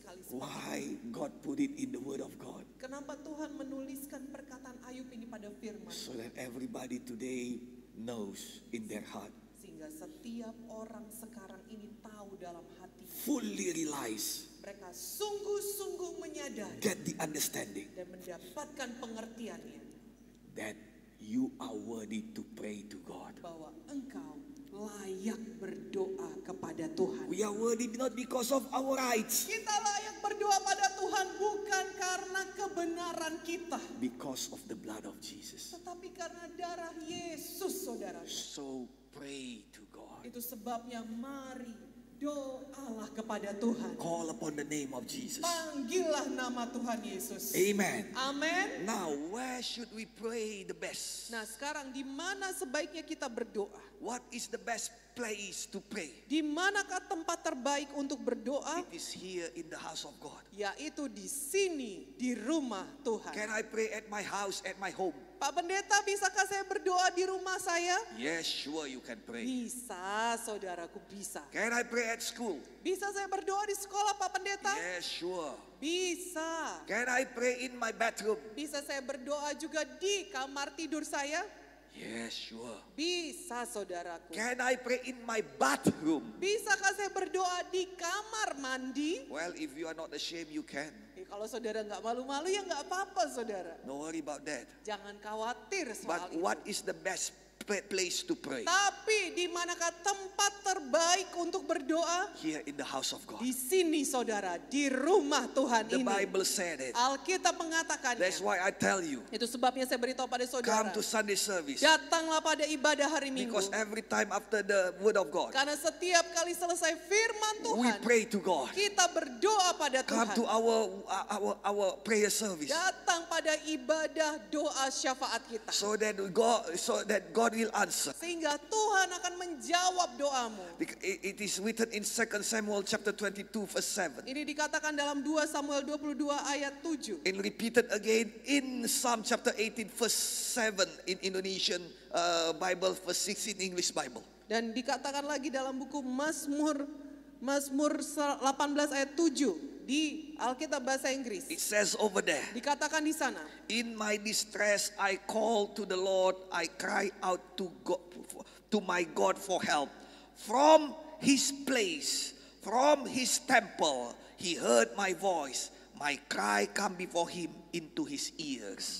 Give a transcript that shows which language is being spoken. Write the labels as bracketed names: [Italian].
[English] Why God put it in the Word of God? [Indonesian] Kenapa Tuhan menuliskan perkataan Ayub ini pada firman? [English] So that everybody today knows in their heart, [Indonesian] Sehingga setiap orang sekarang ini tahu dalam hati. [English] fully realize, [Indonesian] Mereka sungguh-sungguh menyadari [English] get the understanding [Indonesian] dan mendapatkan pengertiannya. [English] that you are worthy to pray to God. [Indonesian] Bahwa engkau layak berdoa kepada Tuhan. [English] We are worthy not because of our rights, [Indonesian] Kita layak berdoa pada Tuhan bukan karena kebenaran kita. [English] because of the blood of Jesus. [Indonesian] Tetapi karena darah Yesus, saudara. [English] So pray to God. [Indonesian] Itu sebabnya mari doalah kepada Tuhan. [English] Call upon the name of Jesus. [Indonesian] Panggillah nama Tuhan Yesus. [English] Amen. [Indonesian] Amin. [English] Now, where should we pray the best? [Indonesian] Nah, sekarang di mana sebaiknya kita berdoa? [English] What is the best place to pray? [Indonesian] Di manakah tempat terbaik untuk berdoa? [English] It is here in the house of God. [Indonesian] Yaitu di sini, di rumah Tuhan. [English] Can I pray at my house, at my home? [Indonesian] Pak Pendeta, bisakah saya berdoa di rumah saya? [English] Yes, sure you can pray. [Indonesian] Bisa, saudaraku, bisa. [English] Can I pray at school? [Indonesian] Bisa saya berdoa di sekolah, Pak Pendeta? [English] Yes, sure. [Indonesian] Bisa. [English] Can I pray in my bathroom? [Indonesian] Bisa saya berdoa juga di kamar tidur saya? [English] Yes, sure. [Indonesian] Bisa, saudaraku. [English] Can I pray in my bathroom? [Indonesian] Bisakah saya berdoa di kamar mandi? [English] Well, if you are not ashamed, you can. [Indonesian] Kalau saudara nggak malu-malu ya nggak apa-apa, saudara. [English] No worry about that. [Indonesian] Jangan khawatir soal [English] But [Indonesian] itu. [English] what is the best place to pray? [Indonesian] Tapi di manakah tempat terbaik untuk berdoa? [English] Here in the house of God. [Indonesian] Di sini, saudara, di rumah Tuhan [English] The [Indonesian] ini. [English] Bible said it. [Indonesian] Alkitab mengatakannya. [English] That's why I tell you, [Indonesian] Itu sebabnya saya beritahu pada saudara. [English] come to Sunday service. [Indonesian] Datanglah pada ibadah hari Minggu. [English] Because every time after the word of God, [Indonesian] Karena setiap kali selesai firman [English] we [Indonesian] Tuhan, [English] pray to God. [Indonesian] kita berdoa pada [English] Come to our prayer service. [Indonesian] Datang pada ibadah doa syafaat kita. [English] So that God will answer. [Indonesian] Sehingga Tuhan akan menjawab doamu. [English] It is written in 2 Samuel chapter 22 verse 7. [Indonesian] Ini dikatakan dalam 2 Samuel 22 ayat 7. [English] And repeated again in Psalm chapter 18 verse 7 in Indonesian Bible, verse 6 in English Bible. [Indonesian] Dan dikatakan lagi dalam buku Mazmur 18 ayat 7 di Alkitab bahasa Inggris. [English] It says over there, [Indonesian] Dikatakan di sana, [English] in my distress I call to the Lord, I cry out to God, to my God for help. From his place, from his temple, he heard my voice. My cry come before him into his ears.